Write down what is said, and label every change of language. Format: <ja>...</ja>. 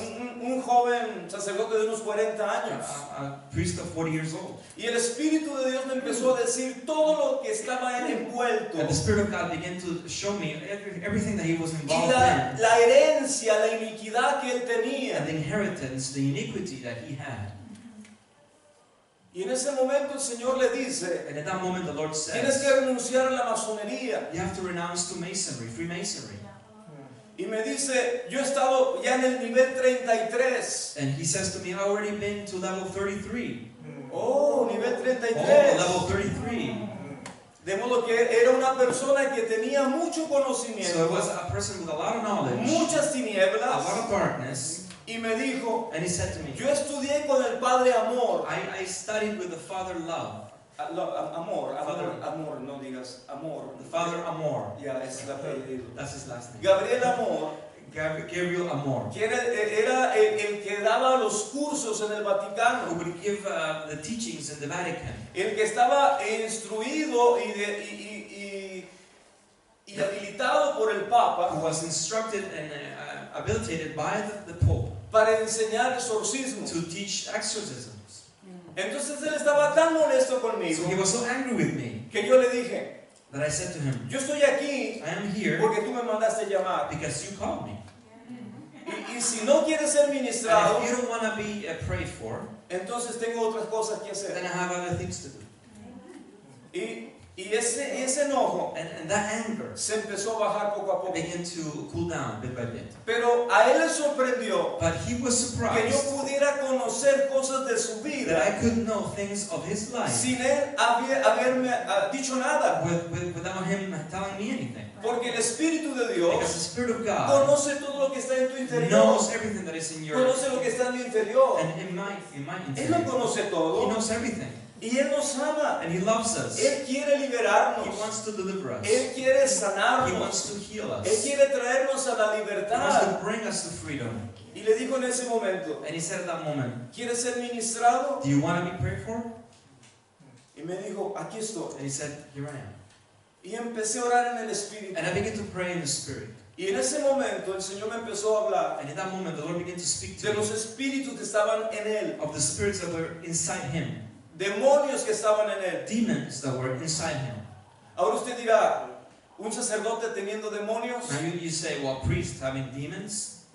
<es>Un joven sacerdote de unos 40 años.</es> <en>A priest of 40 years old.</en> <es>Y el Espíritu de Dios me empezó a decir todo lo que estaba él envuelto.</es> <en>And the Spirit of God began to show me everything that he was</en> <es>Y</es> <en>involved in.</en> <es>la herencia, la iniquidad que él tenía.</es> <en>And the inheritance, the iniquity that he had.</en> <es>Y en ese momento el Señor le dice,</es> <en>And at that moment the Lord</en> <es>tienes</es> <en>says,</en> <es>que renunciar a la masonería.</es> <en>you have to renounce to masonry, Freemasonry.</en> <es>Y me dice, yo he estado ya en el nivel 33.</es> <en>And he says to me, I've already been to level 33.</en> <es>Oh, nivel Oh, 33.</es> <en>level 33.</en> <es>De modo que era una persona que tenía mucho</es> <en>So it</en> <es>conocimiento,</es> <en>was a person with a lot of knowledge,</en> <es>muchas</es> <en>a</en> <es>tinieblas,</es> <en>lot of darkness.</en> <es>y me dijo,</es> <en>And he said to me,</en> <es>yo estudié con el Padre Amor.</es> <en>I studied with the Father Love,</en> <es>Amor, no digas amor.</es> <en>the Father Amor.</en> <es>Ya, es el apellido.</es> <en>That's his last name.</en> <es>Gabriel Amor,</es> <en>Gabriel Amor,</en> <es>que era el que daba los cursos en el</es> <en>who</en> <es>Vaticano,</es> <en>would give the teachings in the Vatican,</en> <es>el que estaba instruido y habilitado por el</es> <en>who</en> <es>Papa</es> <en>was instructed and habilitated by the Pope</en> <es>para enseñar exorcismo.</es> <en>to teach exorcisms.</en> <es>Entonces él estaba tan molesto conmigo</es> <en>he was so angry with me</en> <es>que yo le dije,</es> <en>that I said to him,</en> <es>yo estoy aquí</es> <en>I am here</en> <es>porque tú me mandaste llamar.</es> <en>because you called me.</en> <es>Y si no quieres ser ministrado,</es> <en>And if you don't want to be prayed for,</en> <es>entonces tengo otras cosas que</es> <en>then I have other things to do.</en> <es>Y ese enojo</es> <en>And that anger</en> <es>se empezó a bajar poco a poco.</es> <en>began to cool down bit by bit.</en> <es>Pero a él le sorprendió</es> <en>But he was</en> <es>que yo</es> <en>surprised</en> <es>pudiera conocer cosas de su</es> <en>that</en> <es>vida</es> <en>I could know things of his life</en> <es>sin él haberme dicho nada.</es> <en>without him telling me anything.</en> <es>Porque el Espíritu de</es> <en>Because</en> <es>Dios</es> <en>the Spirit of God</en> <es>conoce todo lo que está en tu interior.</es> <en>knows everything that is in your</en> <es>Conoce lo que está en mi interior.</es> <en>and in my</en> <es>Él lo</es> <en>interior.</en> <es>conoce</es> <en>He</en> <es>todo.</es> <en>knows everything.</en> <es>Y Él nos ama.</es> <en>And he loves us.</en> <es>Él quiere</es> <en>He</en> <es>liberarnos.</es> <en>wants to deliver us.</en> <es>Él quiere</es> <en>He</en> <es>sanarnos.</es> <en>wants to heal</en> <es>Él</es> <en>us.</en> <es>quiere traernos a la</es> <en>He wants</en> <es>libertad.</es> <en>to bring us to freedom.</en> <es>Y le dijo en ese momento,</es> <en>And he said at that moment,</en> <es>¿quieres ser ministrado?</es> <en>do you want to be prayed for?</en> <es>Y me dijo, aquí estoy.</es> <en>And he said, here I am.</en> <es>Y empecé a orar en el Espíritu.</es> <en>And I began to pray in the Spirit.</en> <es>Y en ese momento el Señor me empezó a hablar</es> <en>And in that moment, the Lord began to speak</en> <es>de</es> <en>to me</en> <es>los espíritus que estaban en Él.</es> <en>of the spirits that were inside him,</en> <es>Demonios que estaban en Él.</es> <en>demons that were inside him.</en> <es>Ahora usted dirá, ¿un sacerdote teniendo demonios?</es> <en>Now you say, well, priest having demons?</en>